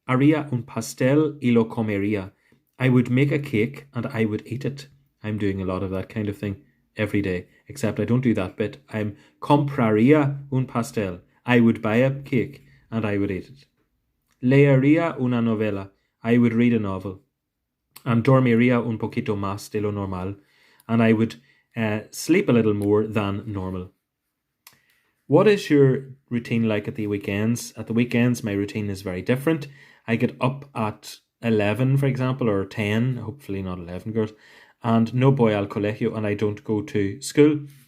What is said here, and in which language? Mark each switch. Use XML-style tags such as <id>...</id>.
<es>Haría un pastel y lo comería.</es> <en>I would make a cake and I would eat it. I'm doing a lot of that kind of thing every day, except I don't do that bit. I'm</en> <es>compraría un pastel.</es> <en>I would buy a cake and I would eat it.</en> <es>Leería una novela.</es> <en>I would read a novel.</en> <es>And dormiría un poquito más de lo normal.</es> <en>And I would sleep a little more than normal. What is your routine like at the weekends? At the weekends, my routine is very different. I get up at 11, for example, or 10, hopefully not 11, girls, and</en> <es>no voy al colegio,</es> <en>and I don't go to school.</en>